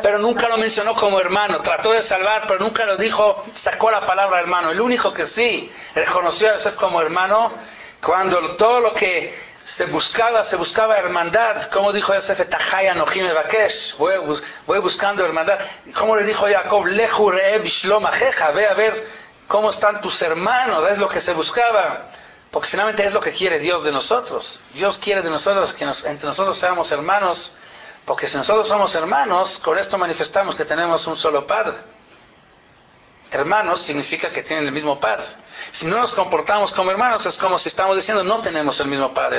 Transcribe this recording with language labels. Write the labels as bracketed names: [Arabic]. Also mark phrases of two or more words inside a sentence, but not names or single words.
[Spanish] Pero nunca lo mencionó como hermano, trató de salvar, pero nunca lo dijo, sacó la palabra hermano. El único que sí reconoció a Yosef como hermano, cuando todo lo que se buscaba hermandad, como dijo Yosef, voy buscando hermandad. Como le dijo Jacob, [Hebrew] לך ראה בשלום אחיך, [Spanish] ve a ver cómo están tus hermanos, es lo que se buscaba. Porque finalmente es lo que quiere Dios de nosotros. Dios quiere de nosotros que entre nosotros seamos hermanos, porque si nosotros somos hermanos, con esto manifestamos que tenemos un solo Padre. Hermanos significa que tienen el mismo Padre. Si no nos comportamos como hermanos, es como si estamos diciendo no tenemos el mismo Padre.